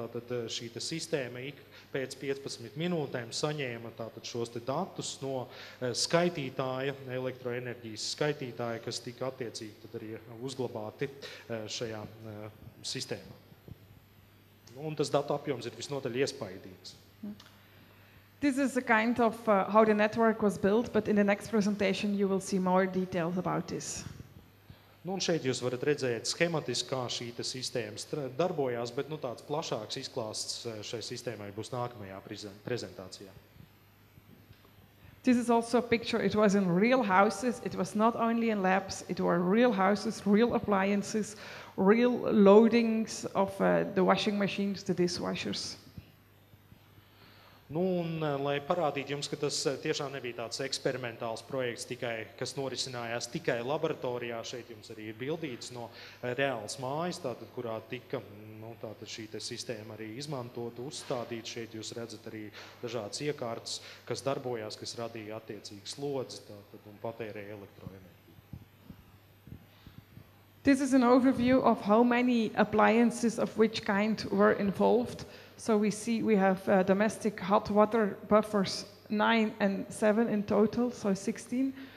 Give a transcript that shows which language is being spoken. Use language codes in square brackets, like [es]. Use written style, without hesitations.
[lv] Tātad šī te sistēma ik pēc 15 minūtēm saņēma tātad šos te datus no skaitītāja, elektroenerģijas skaitītāja, kas tika attiecīgi tad arī uzglabāti šajā sistēmā. Un tas datu apjoms ir visnotaļ iespaidīgs. [en] This is a kind of how the network was built, but in the next presentation you will see more details about this. [lv] Un šeit jūs varat redzēt schematiski, kā šī sistēma darbojās, bet tāds plašāks izklāsts šai sistēmai būs nākamajā prezentācijā. [en] This is also a picture. It was in real houses. It was not only in labs. It were real houses, real appliances, real loadings of the washing machines, the dishwashers. [lv] Un, lai parādītu jums, ka tas tiešām nebija tāds eksperimentāls projekts, kas norisinājās tikai laboratorijā, šeit jums arī ir bildīts no reāls mājas, tātad, kurā tika tātad šī sistēma arī izmantota, uzstādīta. Šeit jūs redzat arī dažādas iekārtas, kas darbojās, kas radīja attiecīgas slodzes tātad, un patērēja elektroenerģiju. [en] This is an overview of how many appliances of which kind were involved. So we see we have domestic hot water buffers 9 and 7 in total, so 16.